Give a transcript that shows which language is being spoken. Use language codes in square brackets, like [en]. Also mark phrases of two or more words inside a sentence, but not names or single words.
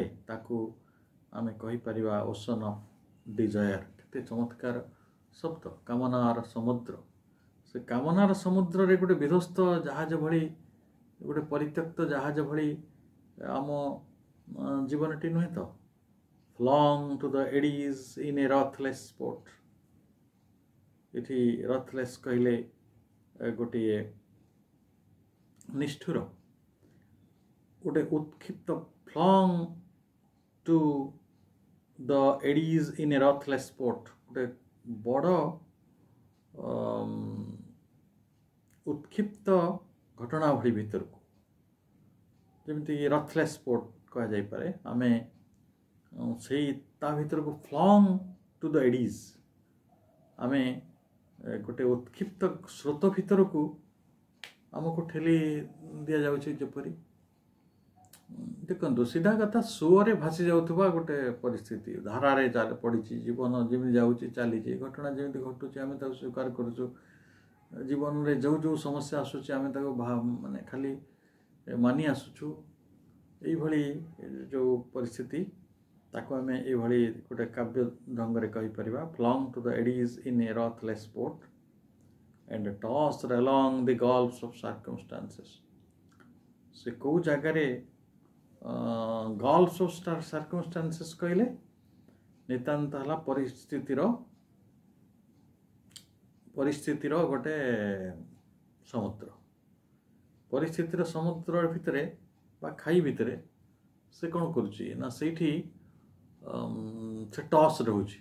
[or] ତାକୁ ଆମେ କହିପାରିବା [en] ocean of desire. [or] କେତେ ଚମତ୍କାର ଶବ୍ଦ, କାମନାର ସମୁଦ୍ର। ସେ କାମନାର ସମୁଦ୍ରରେ ଗୋଟେ ବିଧ୍ୱସ୍ତ ଜାହାଜ ଭଳି, ଗୋଟେ ପରିତ୍ୟକ୍ତ ଜାହାଜ ଭଳି ଆମ ଜୀବନଟି ନୁହେଁ ତ? [en] flung to the eddies in a ruthless sport। [or] ଏଠି ରଥଲେସ୍ କହିଲେ ଗୋଟିଏ ନିଷ୍ଠୁର, ଗୋଟେ ଉତ୍କ୍ଷିପ୍ତ, [en] flung to the eddies in a ruthless sport, [or] ଗୋଟେ ବଡ଼ ଉତ୍କ୍ଷିପ୍ତ ଘଟଣା ଭଳି ଭିତରକୁ, ଯେମିତି [en] ruthless sport [or] କୁହାଯାଇପାରେ। ଆମେ ସେଇ ତା ଭିତରକୁ [en] flung to the eddies, [or] ଆମେ ଗୋଟେ ଉତ୍କ୍ଷିପ୍ତ ସ୍ରୋତ ଭିତରକୁ ଆମକୁ ଠେଲି ଦିଆଯାଉଛି। ଯେପରି ଦେଖନ୍ତୁ, ସିଧା କଥା ସୁଅରେ ଭାସି ଯାଉଥିବା ଗୋଟେ ପରିସ୍ଥିତି, ଧାରାରେ ପଡ଼ିଛି ଜୀବନ, ଯେମିତି ଯାଉଛି ଚାଲିଛି, ଘଟଣା ଯେମିତି ଘଟୁଛି ଆମେ ତାକୁ ସ୍ୱୀକାର କରୁଛୁ। ଜୀବନରେ ଯେଉଁ ଯେଉଁ ସମସ୍ୟା ଆସୁଛି ଆମେ ତାକୁ ମାନେ ଖାଲି ମାନି ଆସୁଛୁ। ଏଇଭଳି ଯେଉଁ ପରିସ୍ଥିତି, ତାକୁ ଆମେ ଏଇଭଳି ଗୋଟେ କାବ୍ୟ ଢଙ୍ଗରେ କହିପାରିବା, [en] flung to the eddies in a ruthless sport and tossed along the gulfs of circumstances। [or] ସେ କେଉଁ ଜାଗାରେ [en] gulfs of circumstances [or] କହିଲେ ନିତାନ୍ତ ହେଲା ପରିସ୍ଥିତିର ଗୋଟେ ସମୁଦ୍ର। ପରିସ୍ଥିତିର ସମୁଦ୍ର ଭିତରେ ବା ଖାଇ ଭିତରେ ସେ କ'ଣ କରୁଛି ନା, ସେଇଠି ସେ ଟସ୍ ରହୁଛି।